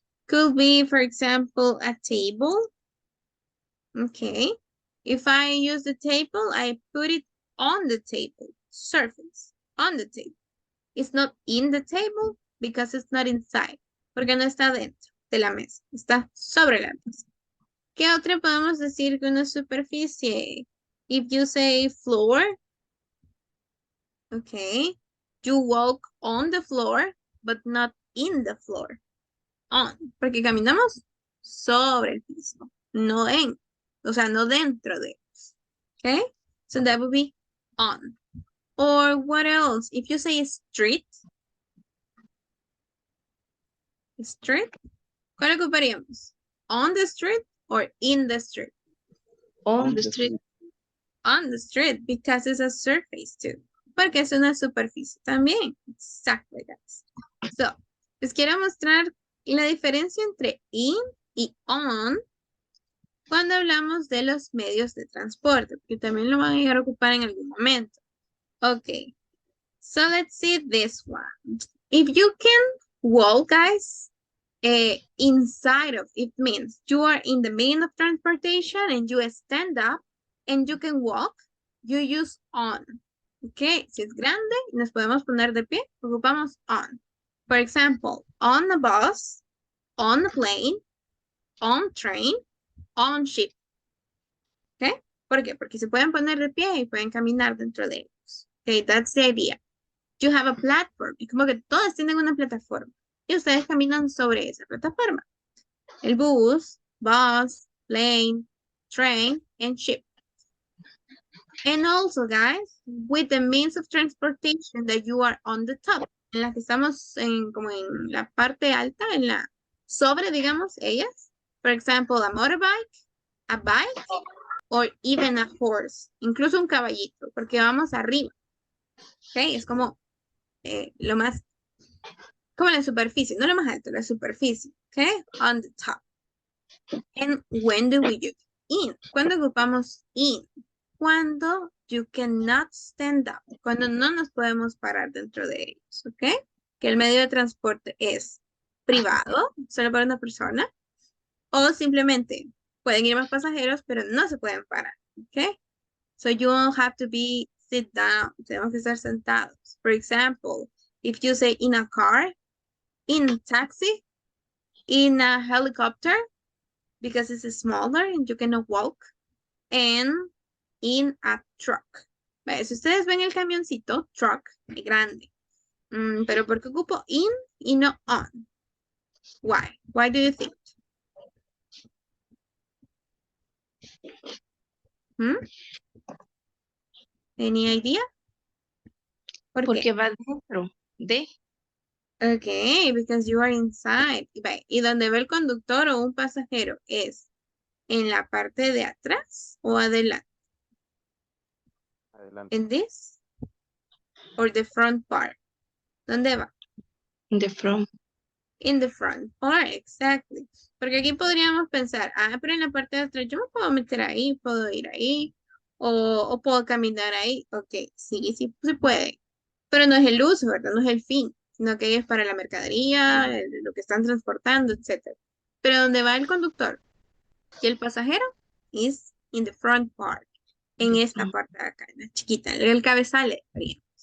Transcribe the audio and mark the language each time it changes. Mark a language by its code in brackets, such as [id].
[en] Could be, for example, a table. Okay. If I use the table, I put it on the table. Surface. On the table. It's not in the table because it's not inside. [es] Porque no está dentro de la mesa. Está sobre la mesa. ¿Qué otra podemos decir que una superficie? [en] If you say floor, okay, you walk on the floor, but not in the floor. On, [es] porque caminamos sobre el piso, no en, o sea, no dentro de. [en] Okay, so that would be on. Or what else? If you say street, [es] ¿cuál ocuparíamos? [en] On the street or in the street? On the street. On the street, because it's a surface too. [es] Porque es una superficie también. [en] Exactly, guys. [es] So, les quiero mostrar la diferencia entre in y on cuando hablamos de los medios de transporte, porque también lo van a llegar a ocupar en algún momento. [en] Okay, so let's see this one. If you can walk, guys, inside of it means you are in the mean of transportation and you stand up and you can walk, you use on. [es] Okay, si es grande y nos podemos poner de pie, ocupamos on. [en] For example, on a bus, on a plane, on train, on ship. [es] Okay, ¿por qué? Porque se pueden poner de pie y pueden caminar dentro de ellos. [en] Okay, that's the idea. You have a platform. [es] Es como que todos tienen una plataforma y ustedes caminan sobre esa plataforma. [en] El bus, plane, train, and ship. And also, guys, with the means of transportation that you are on the top, [es] en la que estamos como en la parte alta, en la sobre, digamos, ellas. [en] For example, a motorbike, a bike, or even a horse. [es] Incluso un caballito, porque vamos arriba. Okay, es como lo más, como la superficie, no lo más alto, la superficie. [en] Okay, on the top. And when do we use in? [es] ¿Cuándo ocupamos in? Cuando [en] you cannot stand up, [es] cuando no nos podemos parar dentro de ellos, ¿ok? Que el medio de transporte es privado, solo para una persona, o simplemente pueden ir más pasajeros, pero no se pueden parar, ¿ok? [en] So you don't have to be sit down, [es] tenemos que estar sentados. [en] For example, if you say in a car, in a taxi, in a helicopter, because it's smaller and you cannot walk, and in a truck. [es] ¿Vale? Si ustedes ven el camioncito, truck, es grande. Pero ¿por qué ocupo in y no on? [en] Why? Why do you think? Any idea? ¿Por [es] Porque qué? va dentro de. [en] Okay, because you are inside. [es] Y donde ve el conductor o un pasajero es en la parte de atrás o adelante. Adelante. [en] In this or the front part. [es] ¿Dónde va? [en] In the front. In the front part, exactly. [es] Porque aquí podríamos pensar, pero en la parte de atrás yo me puedo meter ahí, puedo ir ahí, o puedo caminar ahí. Ok, sí, sí se puede. Pero no es el uso, ¿verdad? No es el fin, sino que es para la mercadería, lo que están transportando, etc. Pero donde va el conductor y el pasajero [en] is in the front part, [es] en esta parte de acá, en la chiquita, en el cabezal, digamos.